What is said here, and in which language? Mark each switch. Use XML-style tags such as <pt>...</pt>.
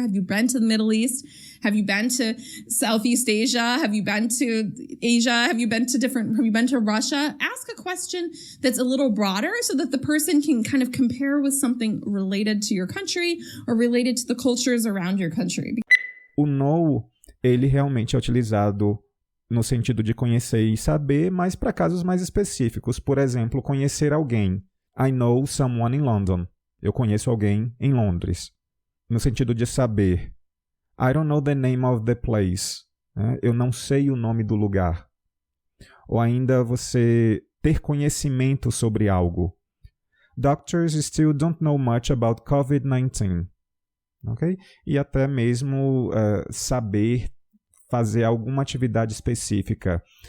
<en>Have you been to the Middle East? Have you been to Southeast Asia? Have you been to Asia? Have you been to Russia? Ask a question that's a little broader so that the person can kind of compare with something related to your country or related to the cultures around your country.</en> <pt>O know, ele realmente é utilizado no sentido de conhecer e saber, mas para casos mais específicos. Por exemplo, conhecer alguém.</pt> <en>I know someone in London.</en> <pt>Eu conheço alguém em Londres. No sentido de saber.</pt> <en>I don't know the name of the place.</en> <pt>Eu não sei o nome do lugar. Ou ainda você ter conhecimento sobre algo.</pt> <en>Doctors still don't know much about COVID-19. Okay?</en> <pt>E até mesmo saber fazer alguma atividade específica.</pt>